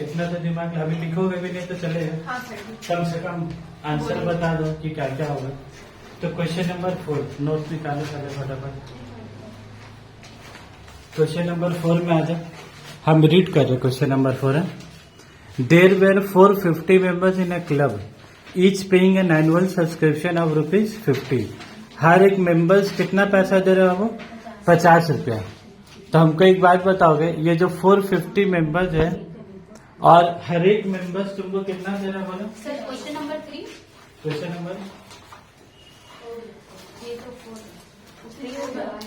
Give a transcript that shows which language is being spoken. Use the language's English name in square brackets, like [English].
[Hindi] इतना तो दिमाग में अभी लिखोगे भी नहीं तो चलेगा। हाँ सर। कम से कम आंसर बता दो कि क्या क्या होगा। तो क्वेश्चन नंबर 4 नोट निकालो पहले फटाफट। क्वेश्चन नंबर 4 में आ जाओ। हम रीड कर रहे क्वेश्चन नंबर 4 है। [English] There were 450 members in a club, each paying an annual subscription of ₹50. [Hindi] हर एक मेंबर्स कितना पैसा दे रहा है वो 50 रुपया। तो हमको एक बात बताओगे, ये जो 450 मेंबर्स है और हर एक मेंबर्स तुमको कितना दे रहा है बोलो। Sir question number 3। Question number ये तो 3 हो गया।